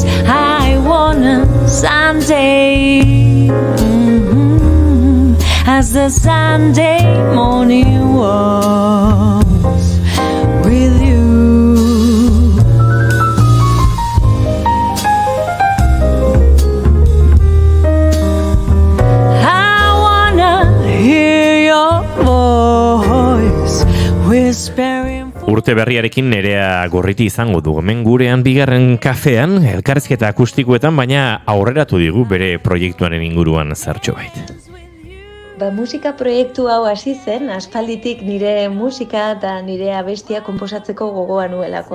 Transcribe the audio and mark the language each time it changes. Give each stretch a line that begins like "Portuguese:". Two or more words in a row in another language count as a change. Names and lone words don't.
English: I wanna Sunday, as the Sunday morning was with you. I wanna hear your voice whispering.
Basque: Urte berriarekin Nerea Gorriti izango du hemen gurean bigarren kafean, elkarrizketa akustikoetan, baina aurreratu digu bere proiektuaren inguruan zertxo bait. Musika proiektu hau hasi zen, aspalditik nire musika eta nire abestia konposatzeko gogoa nuelako.